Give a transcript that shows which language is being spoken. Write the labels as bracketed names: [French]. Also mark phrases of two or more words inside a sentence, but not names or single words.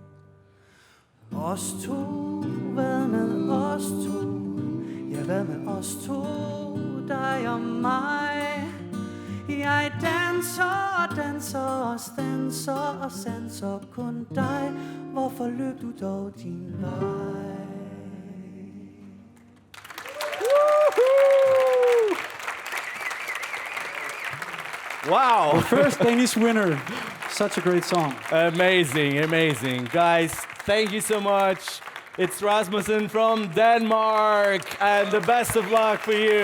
[Danish] Os to, hvad med os to? Ja, hvad med os to, dig og mig? Jeg danser og danser og stanser og sanser kun dig. Hvorfor løb du dog din vej? [English] Wow! First Danish winner. Such a great song. Amazing, amazing. Guys, thank you so much. It's Rasmussen from Denmark, and the best of luck for you.